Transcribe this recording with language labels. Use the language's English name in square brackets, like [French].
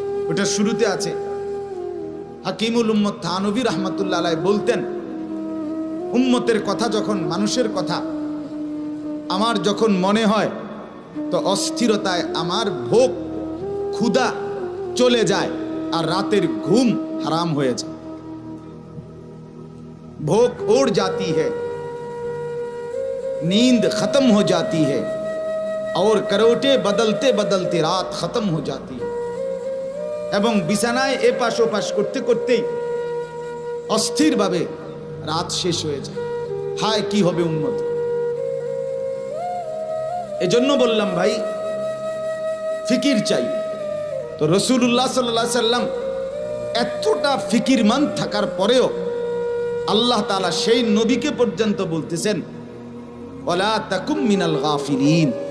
[Bangla] ওটা শুরুতে আছে হাকিমুল উম্মত থানভী রাহমাতুল্লাহ আলাইহি বলতেন, উম্মতের কথা যখন, মানুষের কথা আমার যখন মনে হয়, তো অস্থিরতায় আমার ভোগ ক্ষুধা চলে যায় আর রাতের ঘুম হারাম হয়ে যায়। [Hindi] भूख उड़ जाती है, नींद खत्म हो जाती है और करवटे बदलते बदलते रात खत्म हो जाती है। [Bangla] এবং বিছানায় এপাশ ওপাশ করতে করতেই অস্থির ভাবে রাত শেষ হয়ে যায়। হায় কি হবে উম্মত। এজন্য বললাম ভাই, ফিকির চাই। তো রাসূলুল্লাহ সাল্লাল্লাহু আলাইহি সাল্লাম এতটা ফিকিরমান থাকার পরেও আল্লাহ তাআলা সেই নবীকে পর্যন্ত বলতেছেন, [Arabic] ওয়ালা তাকুম মিনাল গাফিলিন।